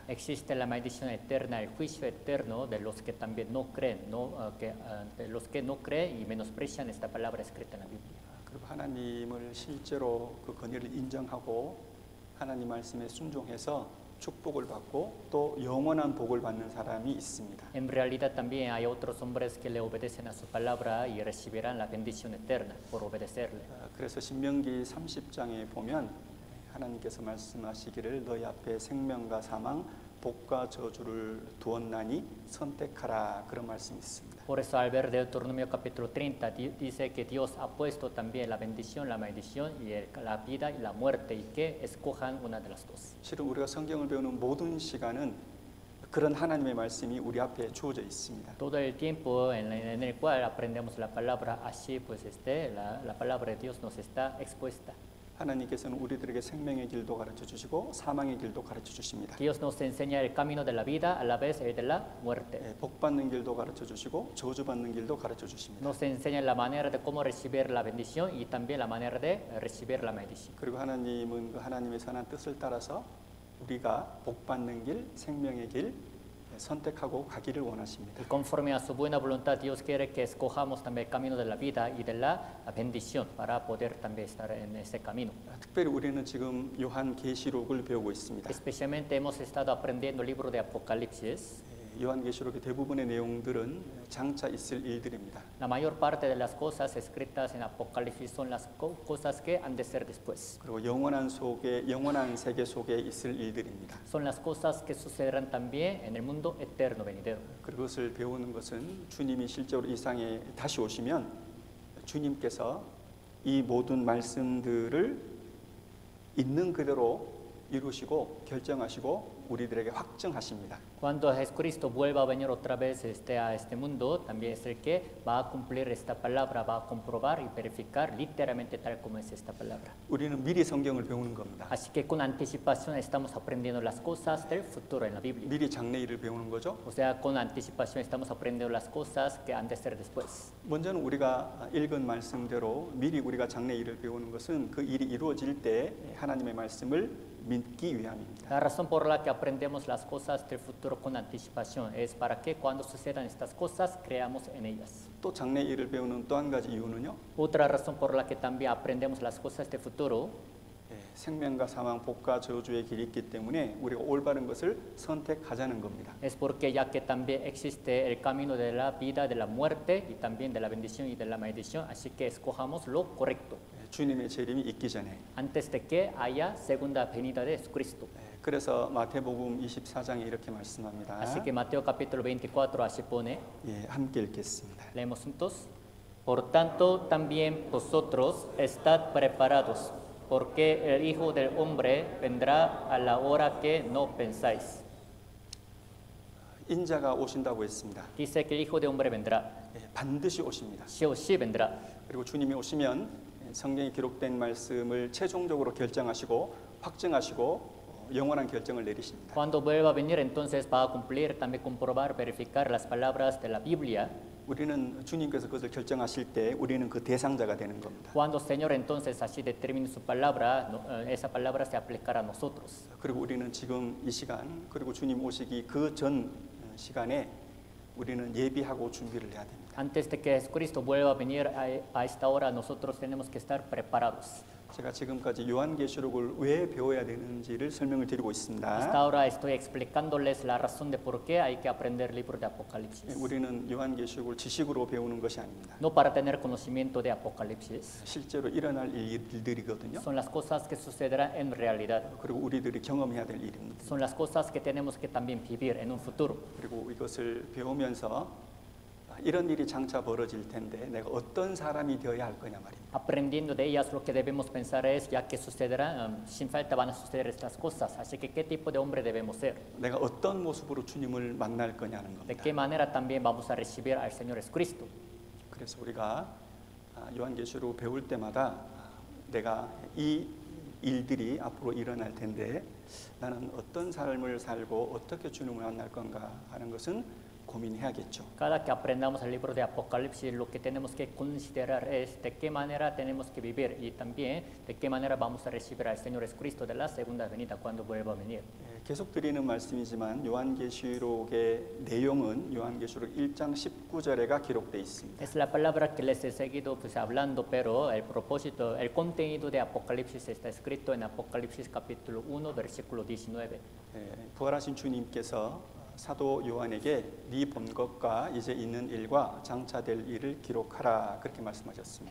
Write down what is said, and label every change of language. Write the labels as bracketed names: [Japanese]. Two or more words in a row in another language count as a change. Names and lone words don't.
[Spanish] Existe la maldición eterna, el juicio eterno de los que también no creen, de los que no creen y menosprecian esta palabra escrita en la Biblia. [Korean] 그리고 하나님을 실제로 그 권위를 인정하고 하나님 말씀에 순종해서 축복을 받고 또 영원한 복을 받는 사람이 있습니다. [Spanish] En realidad también hay otros hombres que le obedecen a su palabra y recibirán la bendición eterna por obedecerle. [Korean] 그래서 신명기 30장에 보면 하나님께서 말씀하시기를 너희 앞에 생명과 사망, 복과 저주를 두었나니 선택하라 그런 말씀이 있습니다. [Spanish] Por eso al ver Deuteronomio capítulo 30 dice que Dios ha puesto también la bendición, la maldición y la vida y la muerte y que escojan una de las dos. [Korean] 실은 우리가 성경을 배우는 모든 시간은 그런 하나님의 말씀이 우리 앞에 주어져 있습니다. [Spanish] Todo el tiempo en el cual aprendemos la palabra, así pues la palabra de Dios nos está expuesta. [Korean] 하나님께서는 우리들에게 생명의 길도 가르쳐 주시고 사망의 길도 가르쳐 주십니다. [Spanish] Dios nos enseña el camino de la vida a la vez el de la muerte. [Korean] 복 받는 길도 가르쳐 주시고 저주 받는 길도 가르쳐 주십니다. [Spanish] Nos enseña la manera de cómo recibir la bendición y también la manera de recibir la maldición. [Korean] 그리고 하나님은 그 하나님의 선한 뜻을 따라서 우리가 복 받는 길, 생명의 길 선택하고 가기를 원하십니다. [Spanish] Y conforme a su buena voluntad, Dios quiere que escojamos también el camino de la vida y de la bendición para poder también estar en ese camino. [Korean] 특별히 우리는 지금 요한 계시록을 배우고 있습니다. [Spanish] Especialmente hemos estado aprendiendo el libro de Apocalipsis. [Korean] 요한 계시록의 대부분의 내용들은 장차 있을 일들입니다. [Spanish] La mayor parte de las cosas escritas en Apocalipsis son las cosas que han de ser después. [Korean] 그리고 영원한 세계 속에 있을 일들입니다. [Spanish] Son las cosas que sucederán también en el mundo eterno venidero. [Korean] 그것을 배우는 것은 주님이 실제로 이 땅에 다시 오시면 주님께서 이 모든 말씀들을 있는 그대로 이루시고 결정하시고 우리들에게 확증하십니다. [Spanish] Cuando Jesucristo vuelva a venir otra vez a este mundo, también es el que va a cumplir esta palabra, va a comprobar y verificar literalmente tal como es esta palabra. [Korean] 우리는 미리 성경을 배우는 겁니다. [Spanish] Así que con anticipación estamos aprendiendo las cosas del futuro en la Biblia. [Korean] 미리 장래일을 배우는 거죠. [Spanish] O sea, con anticipación estamos aprendiendo las cosas que han de ser después. [Korean] 먼저는 우리가 읽은 말씀대로 미리 우리가 장래일을 배우는 것은 그 일이 이루어질 때 하나님의 말씀을 믿기 위함입니다. [Spanish] La razón por la que aprendemos las cosas del futuro con anticipación es para que cuando sucedan estas cosas creamos en ellas. [Korean] 또 장래일을 배우는 또 한 가지 이유는요. [Spanish] Otra razón por la que también aprendemos las cosas del futuro [Korean] 생명과 사망, 복과 저주의 길이 있기 때문에 우리가 올바른 것을 선택하자는 겁니다. [Spanish] es porque ya que también existe el camino de la vida, de la muerte y también de la bendición y de la maldición, así que escojamos lo correcto. [Korean] 주님의 재림이 있기 전에. [Spanish] Antes de que haya segunda venida de Jesucristo. [Korean] 그래서 마태복음 24장에 이렇게 말씀합니다. [Spanish] Así que Mateo capítulo 24 así pone, [Korean] 함께 읽겠습니다. [Spanish] leemos juntos. Por tanto, también vosotros estad preparados, porque el Hijo del Hombre vendrá a la hora que no pensáis. [Korean] 인자가 오신다고 했습니다. [Spanish] Dice que el Hijo del Hombre vendrá. [Korean] 반드시 오십니다. [Spanish] Sí o sí vendrá. [Korean] 그리고 주님이 오시면 성경에 기록된 말씀을 최종적으로 결정하시고 확증하시고 영원한 결정을 내리십니다. [Spanish] Cuando vuelva a venir, entonces va a cumplir, también comprobar, verificar las palabras de la Biblia. [Korean] 우리는 주님께서 그것을 결정하실 때 우리는 그 대상자가 되는 겁니다. [Spanish] Cuando el Señor entonces así determine su palabra, esa palabra se aplicará a nosotros. [Korean] 그리고 우리는 지금 이 시간 그리고 주님 오시기 그 전 시간에 우리는 예비하고 준비를 해야 됩니다. [Spanish] Antes de que Jesucristo vuelva a venir a esta hora, nosotros tenemos que estar preparados. [Korean] 제가 지금까지 요한계시록을 왜 배워야 되는지를 설명을 드리고 있습니다. [Spanish] Hasta ahora estoy explicándoles la razón de por qué hay que aprender el libro de Apocalipsis. [Korean] 우리는 요한계시록을 지식으로 배우는 것이 아닙니다. [Spanish] No para tener conocimiento de Apocalipsis. [Korean] 실제로 일어날 일들이거든요. [Spanish] Son las cosas que sucederán en realidad. [Korean] 그리고 우리들이 경험해야 될 일입니다. [Spanish] Son las cosas que tenemos que también vivir en un futuro. [Korean] 그리고 이것을 배우면서 이런 일이 장차 벌어질 텐데 내가 어떤 사람이 되어야 할 거냐 말입니다. [Spanish] Aprendiendo de ellas, lo que debemos pensar es, ya que sucederá, sin falta van a suceder estas cosas, así que ¿qué tipo de hombre debemos ser? [Korean] 내가 어떤 모습으로 주님을 만날 거냐는 [Spanish] ¿De [Korean] 겁니다. [Spanish] qué manera también vamos a recibir al Señor Jesucristo? [Korean] 그래서 우리가 요한계시록 배울 때마다 내가 이 일들이 앞으로 일어날 텐데 나는 어떤 삶을 살고 어떻게 주님을 만날 건가 하는 것은 고민해야겠죠. [Spanish] Cada que aprendamos el libro de Apocalipsis, lo que tenemos que considerar es de qué manera tenemos que vivir y también de qué manera vamos a recibir al Señor Jesucristo de la segunda venida cuando vuelva a venir. [Korean] 계속 드리는 말씀이지만 요한계시록의 내용은 요한계시록 1장 19절에가 기록되어 있습니다. [Spanish] Es la palabra que les he seguido pues, hablando, pero el propósito, el contenido de Apocalipsis está escrito en Apocalipsis capítulo 1, versículo 19. [Korean] 부활하신 주님께서 사도 요한에게 네 본 것과 이제 있는 일과 장차될 일을 기록하라 그렇게 말씀하셨습니다.